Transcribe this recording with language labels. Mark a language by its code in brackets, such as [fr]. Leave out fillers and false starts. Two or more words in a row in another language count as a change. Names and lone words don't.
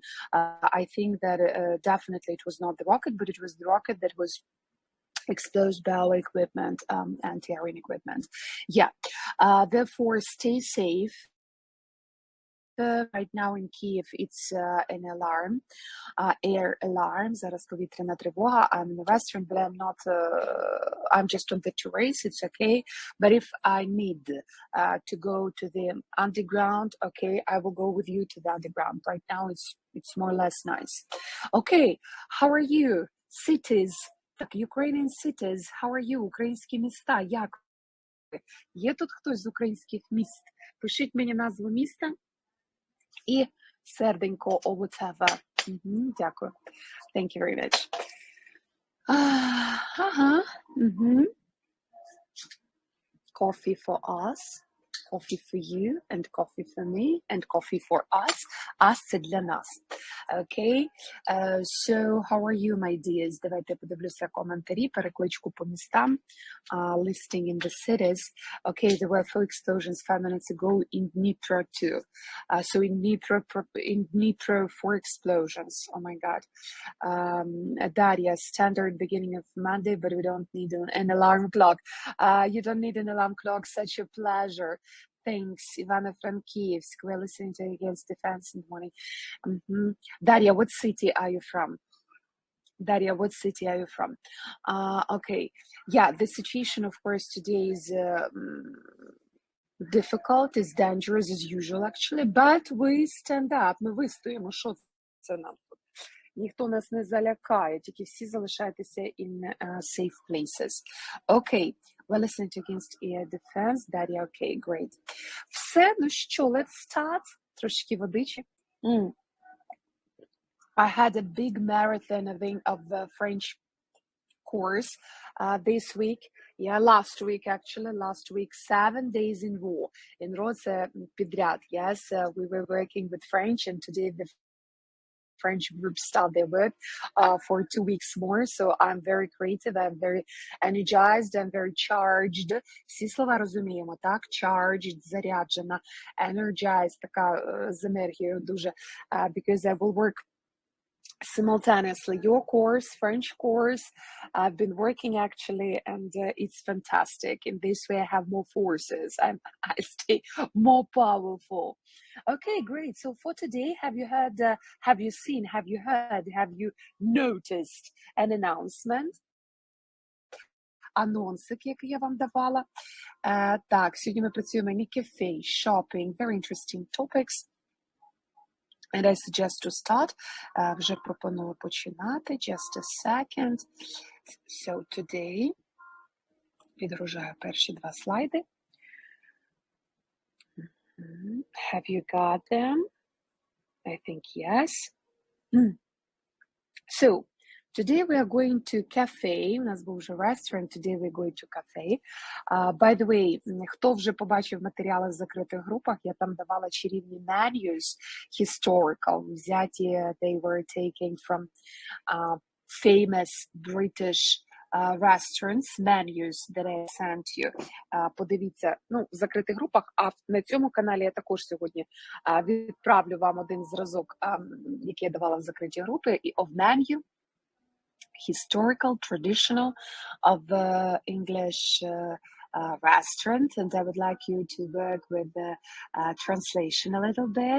[en] I think that definitely it was not the rocket, but it was the rocket that was exposed by our equipment, anti-air equipment. Yeah, therefore stay safe. Right now in Kiev, it's an alarm, air alarm. [uk] Зараз повітряна тривога. [en] I'm in a restaurant, but I'm not. I'm just on the terrace. It's okay. But if I need to go to the underground, okay, I will go with you to the underground. Right now, it's more or less nice. Okay, how are you, cities? Так, Ukrainian cities. How are you? [uk] Українські міста. Як ви? Є тут хтось з українських міст? Пишіть мені назву міста. І серденько [en] or whatever. Дякую. Thank you very much. Coffee for us, coffee for you, and coffee for me, and coffee for us. Us – [uk] це для нас. [en] Okay? So, how are you, my dears? [uk] Давайте подивлюся коментарі, перекличку по містам. [en] Listing in the cities. Okay, there were 4 explosions 5 minutes ago in Dnipro too. So in Dnipro 4 explosions. Oh my God. Daria, standard beginning of Monday, but we don't need an alarm clock. You don't need an alarm clock. Such a pleasure. Thanks, Ivano-Frankivsk. We're listening to Against Defense in the morning. Daria, what city are you from? Daria, what city are you from? Okay. Yeah, the situation, of course, today is difficult, is dangerous as usual, actually, but we stand up. [uk] Ми вистоїмо. Що це нам тут? Ніхто нас не залякає, тільки всі залишайтеся [en] in safe places. Okay. We're listening to Against Air Defense. Daria, okay, great. [uk] Все, ну що, [en] let's start. [uk] Трошки водичі. [en] I had a big marathon of the French course this week. Yeah, last week, 7 days in row. In row [uk] це підряд. [en] Yes, we were working with French, and today the French group start their work for 2 weeks more. So I'm very creative, I'm very energized, I'm very charged. [uk] Всі слова розуміємо, так? Charged, заряджена, energized, така з енергією дуже. [en] Because I will work simultaneously your course, French course. I've been working actually, and it's fantastic. In this way, I have more forces. I stay more powerful. Okay, great. So for today, have you heard, have you seen, have you heard, have you noticed an announcement? [uk] Анонсик, який я вам давала. Так, сьогодні ми працюємо [en] in cafe, shopping, very interesting topics. And I suggest to start. [uk] Вже пропоную починати. [en] Just a second. So today, [uk] підгружаю перші 2 слайди. [en] Have you got them? I think yes. So Today we are going to cafe. [uk] У нас був вже restaurant. [en] Today we're going to cafe. By the way, [uk] хто вже побачив матеріали в закритих групах, я там давала чарівні [en] menus, historical, [uk] взяті, [en] they were taken from famous British restaurants, menus that I sent you. [uk] Подивіться, в закритих групах, а на цьому каналі я також сьогодні відправлю вам один зразок, який я давала в закриті групи, і [en] of menu, historical, traditional, of English restaurant, and I would like you to work with the translation a little bit.